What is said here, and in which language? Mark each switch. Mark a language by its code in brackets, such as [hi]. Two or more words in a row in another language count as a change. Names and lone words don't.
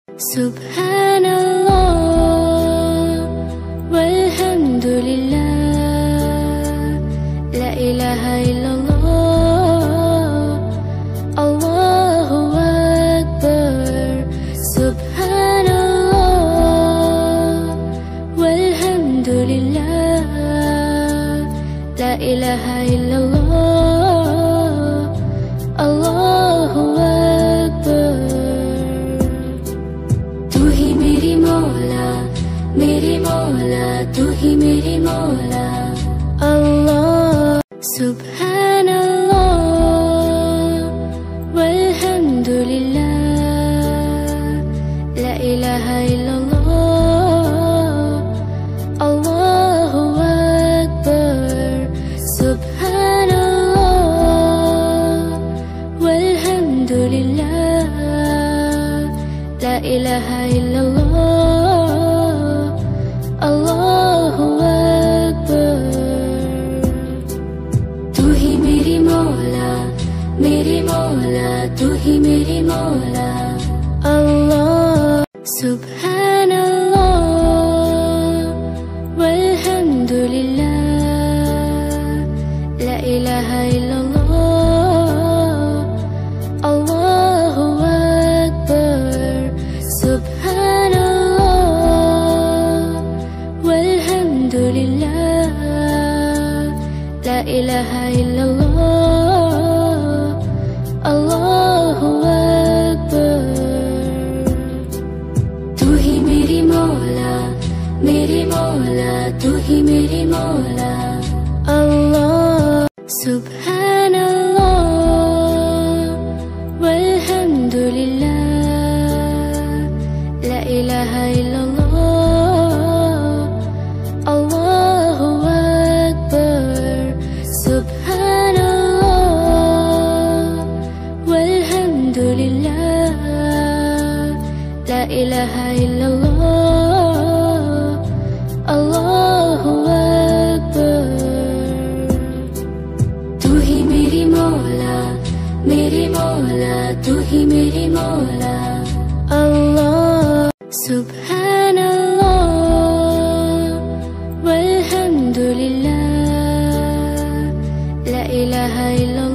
[ar] سبحان الله والحمد لله لا إله إلا الله الله أكبر. سبحان الله والحمد لله لا إله إلا الله الله أكبر. [ur] मेरे मौला तू ही मेरे मौला अल्लाह। [ar] سبحان الله والحمد لله, لا إله إلا الله الله أكبر. سبحان الله والحمد لله لا إله إلا الله, الله أكبر. [ur] तू ही मेरी मौला तू ही मेरी मौला अल्लाह। [ar] سبحان الله والحمد لله لا إله إلا الله الله أكبر. سبحان الله والحمد لله لا إله إلا الله الله أكبر. [ur] तू ही मेरी मौला तू ही मेरी मौला अल्लाह। [ar] سبحان الله والحمد لله لا إله إلا الله الله أكبر. سبحان الله والحمد لله لا إله إلا الله الله أكبر. [ur] तू ही मेरी मौला तू ही मेरी मौला अल्लाह। [ar] سبحان الله والحمد لله لا إله إلا الله,